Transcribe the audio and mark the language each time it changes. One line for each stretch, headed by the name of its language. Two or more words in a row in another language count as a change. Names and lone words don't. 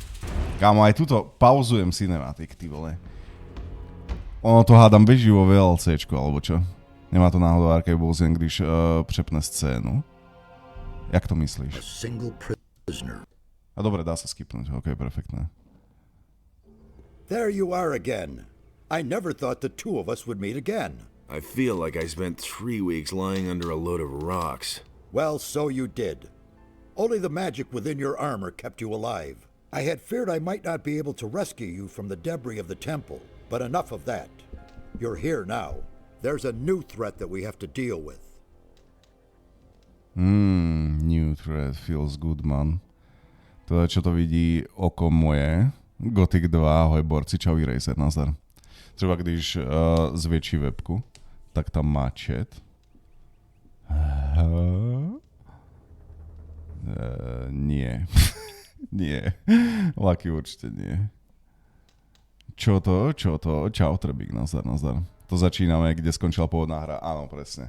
Slovak: Kámo, aj tuto pauzujem cinematik,
Czech: ty vole.
Slovak: Ono to hádam beží vo VLCčku, alebo čo?
Czech: Nemá to náhodou Arcade Bullsen, když přepne scénu? Jak to myslíš?
Slovak: A dobre, dá sa skipnúť, ok, perfektné.
English: There you are again. I never thought the two of us would meet again. I feel like I spent 3 weeks lying under a load of rocks. Well, so you did. Only the magic within your armor kept you alive. I had feared I might not be able to rescue you from the debris of the temple, but enough of that. You're here now. There's a new threat that we have to deal with. New threat feels good, man.
Slovak: Teda, čo to vidí oko moje. Gothic 2, ahoj borci, čau Eraser, nazdar. Třeba když zväčší webku, tak tam má chat. Nie. Nie. Lucky určite nie. Čo to? Čau, Trebík, nazdar. To začíname, kde skončila pôvodná hra. Áno, presne.